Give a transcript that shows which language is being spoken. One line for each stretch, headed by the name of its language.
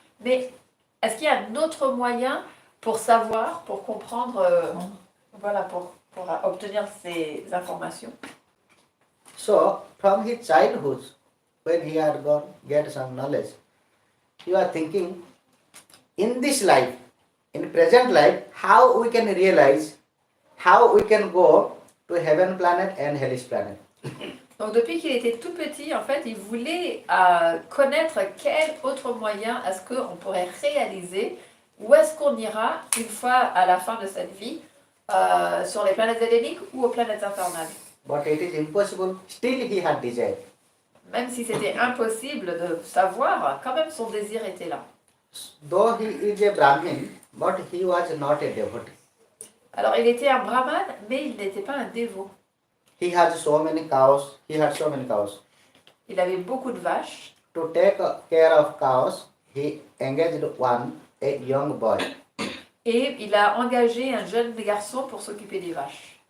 French: Mais est-ce qu'il y a un autre moyen pour savoir, pour comprendre, pour obtenir ces informations?
English: So, from his childhood, when he had get some knowledge, he was thinking, in this life, in present life, how we can realize, how we can go to heaven planet and hellish planet.
French: Donc depuis qu'il était tout petit, en fait, il voulait connaître quel autre moyen est-ce qu'on pourrait réaliser, où est-ce qu'on ira une fois à la fin de cette vie, sur les planètes édéniques ou aux planètes infernales.
English: But it is impossible, still he had desire.
French: Même si c'était impossible de savoir, quand même son désir était là.
English: Though he is a Brahmin, but he was not a devotee.
French: Alors il était un brahman, mais il n'était pas un dévot.
English: He had so many cows.
French: Il avait beaucoup de vaches.
English: To take care of cows, he engaged one a young boy.
French: Et il a engagé un jeune garçon pour s'occuper des vaches.